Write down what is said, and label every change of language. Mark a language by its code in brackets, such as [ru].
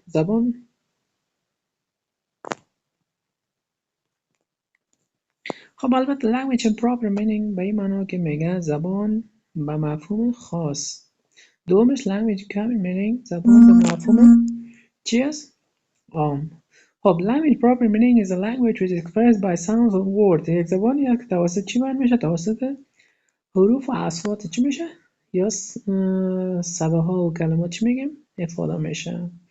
[fa] زبان خب البته [en] language in proper meaning [fa] به این معنا که میگه زبان به مفهوم خاص. دومش [en] language common meaning [fa] زبان به مفهوم چی است؟ عام. [en] خب language proper meaning is a language which is expressed by sounds of words. [fa] یک زبانی است که توسط چی بیان میشه؟ توسط حروف و اصوات چی میشه؟ یا صداها ها و کلمات چی میگیم؟ افاده میشه.